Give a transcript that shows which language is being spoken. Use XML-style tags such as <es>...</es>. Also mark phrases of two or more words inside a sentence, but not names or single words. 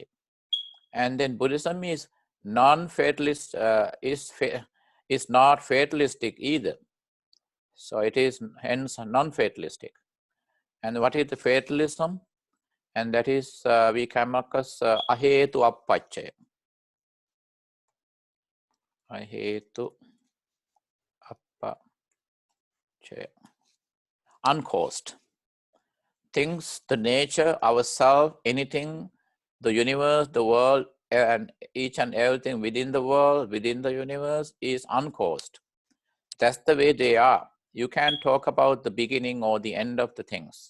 <en>And then Buddhism is non-fatalist, is not fatalistic either. So it is hence non-fatalistic. And what is the fatalism? And that is we come across</en> <pi>ahetu appacchaya. Ahetu appacchaya.</pi> <en>Uncaused. Things, the nature, ourselves, anything, the universe, the world, and each and everything within the world, within the universe is uncaused. That's the way they are. You can't talk about the beginning or the end of the things.</en>